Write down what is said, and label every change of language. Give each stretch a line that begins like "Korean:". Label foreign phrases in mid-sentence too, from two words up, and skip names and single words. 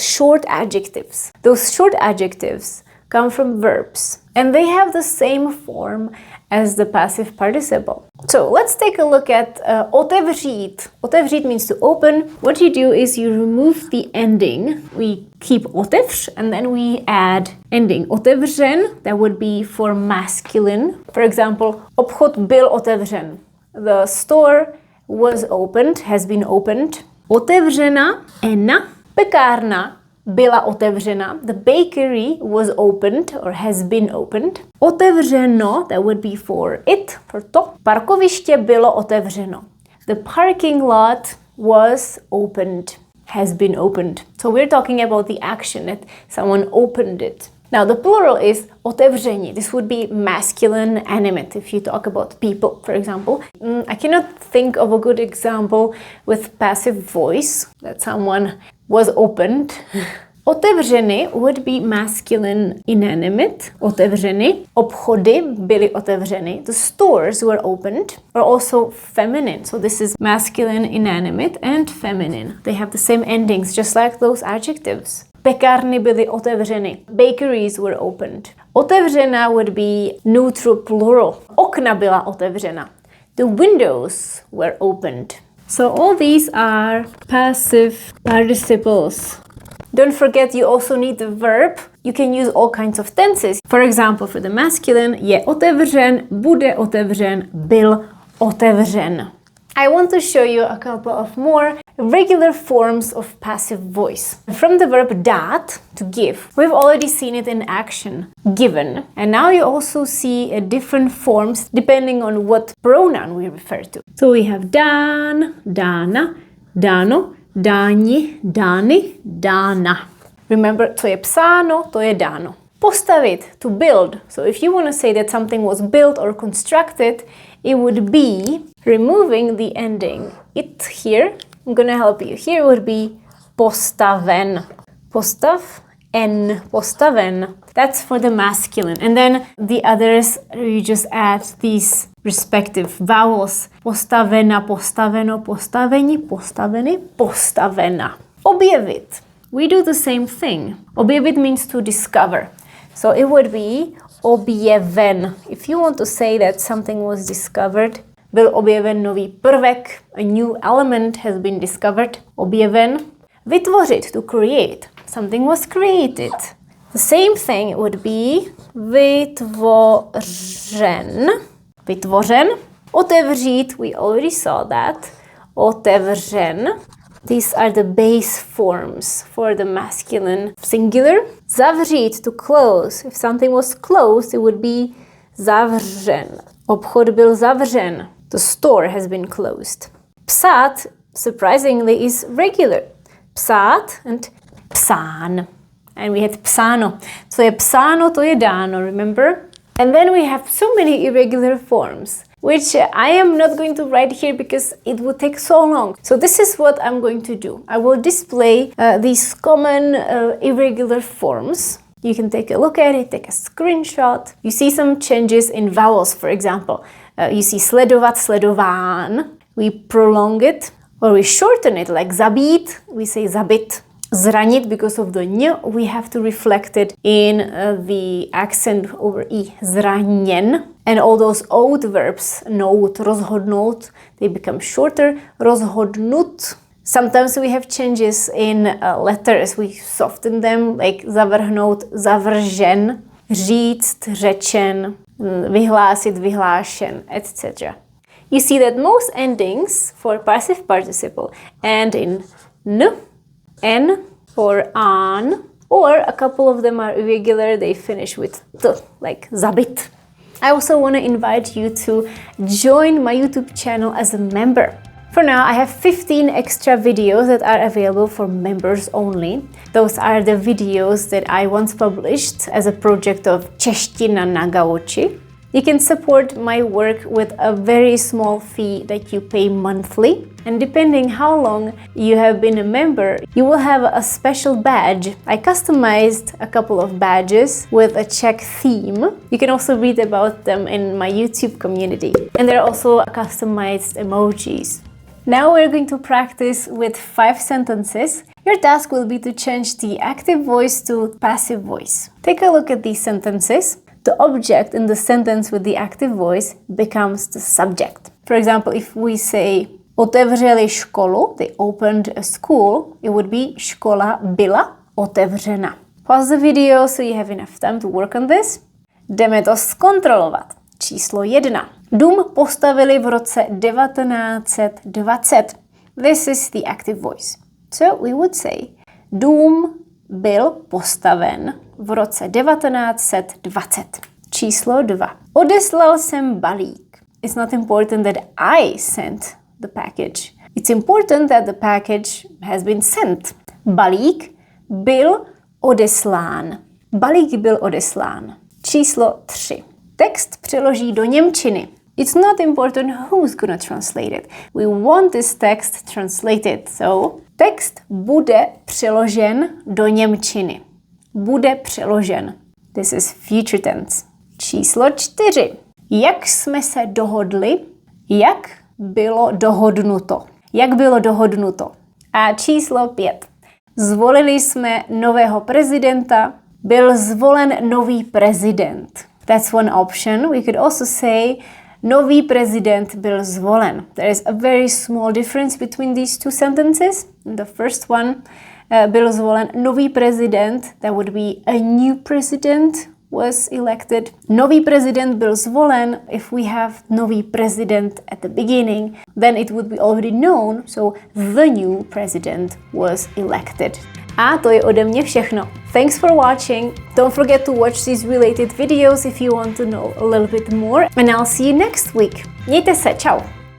English: I talked about short adjectives. Those short adjectives come from verbs, and they have the same form as the passive participle. So let's take a look at otevřít. Otevřít means to open. What you do is you remove the ending. We keep otevř and then we add ending. Otevřen, that would be for masculine. For example,
Czech: obchod byl otevřen.
English: The store was opened, has been opened.
Czech: Otevřena, ena. Pekárna byla otevřena.
English: The bakery was opened or has been opened. Otevřeno, that would be for it, for to.
Czech: Parkoviště bylo otevřeno.
English: The parking lot was opened, has been opened. So we're talking about the action that someone opened it. Now the plural is otevření. This would be masculine animate if you talk about people, for example. I cannot think of a good example with passive voice that someone was opened. Otevřeny would be masculine inanimate.
Czech: Otevřeny. Obchody byly otevřeny.
English: The stores were opened. Or also feminine. So this is masculine inanimate and feminine. They have the same endings, just like those adjectives.
Czech: Pekárny byly otevřeny.
English: Bakeries were opened. Otevřena would be neutral plural.
Czech: Okna byla otevřena.
English: The windows were opened. So all these are passive participles. Don't forget you also need the verb. You can use all kinds of tenses. For example, for the masculine,
Czech: je otevřen, bude otevřen, byl otevřen.
English: I want to show you a couple of more regular forms of passive voice. From the verb dát, to give, we've already seen it in action, given. And now you also see different forms depending on what pronoun we refer to. So we have
Czech: dán, dána, dáno, dáni, dány, dána. Remember, to je psáno, to je dáno.
English: Postavit, to build. So if you want to say that something was built or constructed, it would be removing the ending it here. I'm gonna help you. Here would be postaven. Postav, en, postaven. That's for the masculine. And then the others, you just add these respective vowels.
Czech: Postavena, postaveno, postaveni, postaveny, postavena.
English: Objevit. We do the same thing. Objevit means to discover. So it would be objeven. If you want to say that something was discovered,
Czech: byl objeven nový prvek,
English: a new element has been discovered, objeven. Vytvořit, to create. Something was created. The same thing would be vytvořen. Vytvořen. Otevřít, we already saw that. Otevřen. These are the base forms for the masculine singular. Zavřít, to close. If something was closed, it would be zavřen.
Czech: Obchod byl zavřen.
English: The store has been closed. Psát, surprisingly, is regular. Psát and psán. And we had psáno.
Czech: So je psáno, to je dáno,
English: remember? And then we have so many irregular forms, which I am not going to write here because it would take so long. So this is what I'm going to do. I will display these common irregular forms. You can take a look at it, take a screenshot. You see some changes in vowels, for example. You see
Czech: sledovat, sledován.
English: We prolong it, or we shorten it, like zabít, we say zabit. Zranit, because of the ň, we have to reflect it in the accent over i. Zraněn. And all those old verbs,
Czech: nout, rozhodnout,
English: they become shorter. Rozhodnut. Sometimes we have changes in letters. We soften them, like
Czech: zavrhnout, zavržen, říct, řečen, vyhlásit, vyhlášen,
English: etc. You see that most endings for passive participle end in n, n, or an, or a couple of them are irregular, they finish with t, like zabit. I also want to invite you to join my YouTube channel as a member. For now, I have 15 extra videos that are available for members only. Those are the videos that I once published as a project of Čeština na gauči. You can support my work with a very small fee that you pay monthly. And depending how long you have been a member, you will have a special badge. I customized a couple of badges with a Czech theme. You can also read about them in my YouTube community. And there are also customized emojis. Now we're going to practice with 5 sentences. Your task will be to change the active voice to passive voice. Take a look at these sentences. The object in the sentence with the active voice becomes the subject. For example, if we say
Czech: otevřeli školu,
English: they opened a school, it would be
Czech: škola byla otevřena.
English: Pause the video so you have enough time to work on this.
Czech: Jdeme to zkontrolovat. Číslo 1. Dům postavili v roce 1920.
English: This is the active voice. So we would say,
Czech: dům byl postaven v roce 1920. Číslo 2. Odeslal jsem balík.
English: It's not important that I sent the package. It's important that the package has been sent.
Czech: Balík byl odeslán. Balík byl odeslán. Číslo 3. Text přeloží do němčiny.
English: It's not important who's gonna translate it. We want this text translated.
Czech: So, text bude přeložen do němčiny. Bude přeložen.
English: This is future tense.
Czech: Číslo 4. Jak jsme se dohodli? Jak bylo dohodnuto? Jak bylo dohodnuto? A číslo 5. Zvolili jsme nového prezidenta. Byl zvolen nový prezident.
English: That's one option. We could also say
Czech: nový prezident byl zvolen.
English: There is a very small difference between these two sentences. The first one,
Czech: byl zvolen nový prezident,
English: that would be a new president was elected.
Czech: Nový prezident byl zvolen,
English: if we have
Czech: nový prezident
English: at the beginning, then it would be already known, so the new president was elected.
Czech: A to je ode mě všechno.
English: Thanks for watching. Don't forget to watch these related videos if you want to know a little bit more. And I'll see you next week.
Czech: Mějte se, čau.